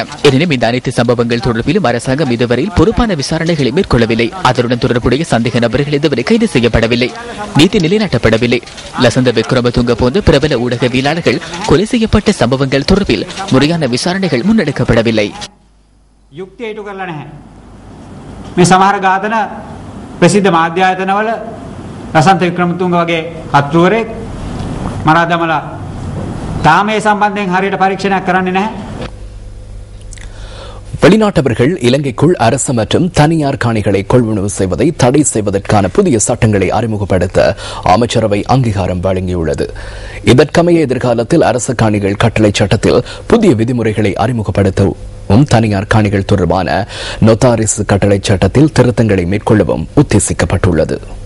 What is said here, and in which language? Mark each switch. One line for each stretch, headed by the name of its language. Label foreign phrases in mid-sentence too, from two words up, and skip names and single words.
Tamil: எனினும் இந்த அனைத்து சம்பவங்கள் தொடர்பிலும் அரசாங்கம் இதுவரையில் பொறுப்பான விசாரணைகளை மேற்கொள்ளவில்லை. அதனுடன் தொடர்புடைய சந்தேக நபர்கள் இதுவரை கைது செய்யப்படவில்லை, நீதி நிலைநாட்டப்படவில்லை. லசந்த விக்ரமதுங்க போன்ற பிரபல ஊடகவியலாளர்கள் கொலை செய்யப்பட்ட சம்பவங்கள் தொடர்பில் முறையான விசாரணைகள் முன்னெடுக்கப்படவில்லை.
Sinhala: ප්‍රසිද්ධ මාධ්‍ය ආයතනවල ලසන්ත වික්‍රමතුංග වගේ අත්වරෙක් මරා දමලා තාම මේ සම්බන්ධයෙන් හරියට පරීක්ෂණයක් කරන්නේ නැහැ.
Tamil: வெளிநாட்டவர்கள் இலங்கைக்குள் அரசு மற்றும் தனியார் காணிகளை கொள்வனவு செய்வதை தடை செய்வதற்கான புதிய சட்டங்களை அறிமுகப்படுத்த அமைச்சரவை அங்கீகாரம் வழங்கியுள்ளது. இதற்கமைய எதிர்காலத்தில் அரசு காணிகள் கட்டளை சட்டத்தில் புதிய விதிமுறைகளை அறிமுகப்படுத்தவும் தனியார் காணிகள் தொடர்பான நொத்தாரிஸ் கட்டளை சட்டத்தில் திருத்தங்களை மேற்கொள்ளவும் உத்தேசிக்கப்பட்டுள்ளது.